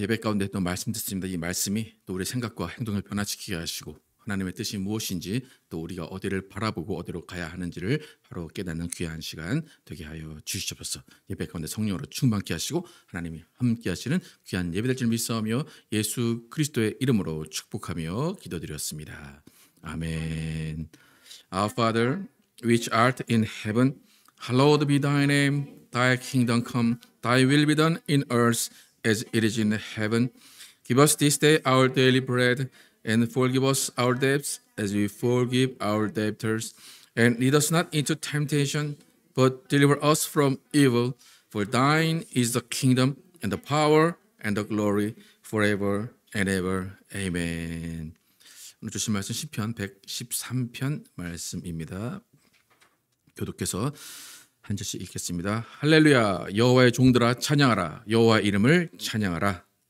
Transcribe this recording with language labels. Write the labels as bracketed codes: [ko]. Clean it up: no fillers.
[ko] 예배 가운데 또 말씀 듣습니다. 이 말씀이 또 우리의 생각과 행동을 변화시키게 하시고 하나님의 뜻이 무엇인지 또 우리가 어디를 바라보고 어디로 가야 하는지를 바로 깨닫는 귀한 시간 되게 하여 주시옵소서. 예배 가운데 성령으로 충만케 하시고 하나님이 함께 하시는 귀한 예배 될 줄 믿사오며 예수 그리스도의 이름으로 축복하며 기도드렸습니다. [en] 아멘. Our Father, which art in heaven, hallowed be thy name. Thy kingdom come, Thy will be done in earth as it is in heaven. Give us this day our daily bread, and forgive us our debts as we forgive our debtors. And lead us not into temptation, but deliver us from evil. For thine is the kingdom and the power and the glory forever and ever. Amen. [ko] 오늘 주신 말씀 시편 113편 말씀입니다. 교독해서 한 절씩 읽겠습니다. 할렐루야, 여호와의 종들아 찬양하라. 여호와 이름을 찬양하라.